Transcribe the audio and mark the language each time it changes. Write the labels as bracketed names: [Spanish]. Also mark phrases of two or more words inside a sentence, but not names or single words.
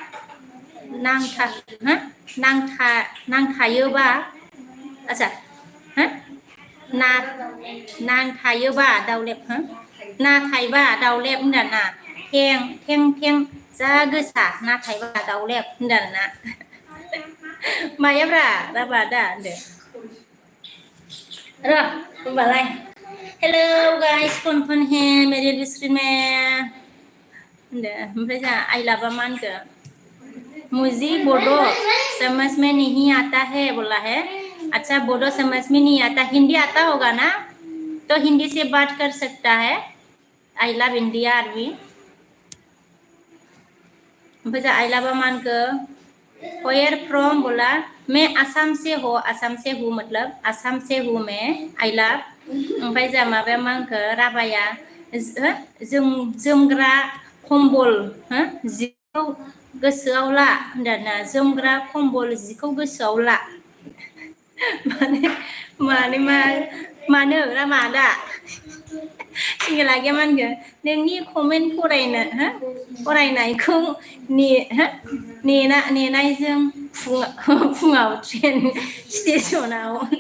[Bodo] नांथायोबा आच्छा नांथायोबा दाउलेब नाथायबा दाउलेब होनदों ना थें जा गोसा नाथायबा दाउलेब होनदों आरोना मायाब्रा राबा दा होनदो र' होनबालाय [English] hello guys [Hindi] कौन है मेरे स्क्रीन में [Bodo] होनदो ओमफ्राय जोंहा आइ लाभा मा होनखो [Hindi] मुझे बोडो समझ में नहीं आता है बोला है अच्छा बोडो समझ में नहीं आता हिंदी आता होगा ना तो हिंदी से बात कर सकता है [English] I love India army [Bodo] ओमफ्राय जोंहा आइ लाभा मा होनखो [English] where from [Hindi] बोला मैं आसाम से हूँ मतलब आसाम से हूँ मैं [English] I love [Bodo] ओमफ्राय जोंहा माबाया मा होनखो राबाया जोमग्रा कम्बल गोसोआव ला होनदाना जोमग्रा खम्बल जिखौ गोसोआव ला माने मानो ना मादा सिंगला गैया मा होनगोन नोंनि कमेन्ट फरायनायखौ नेनायजों फुङाव स्टेसनाव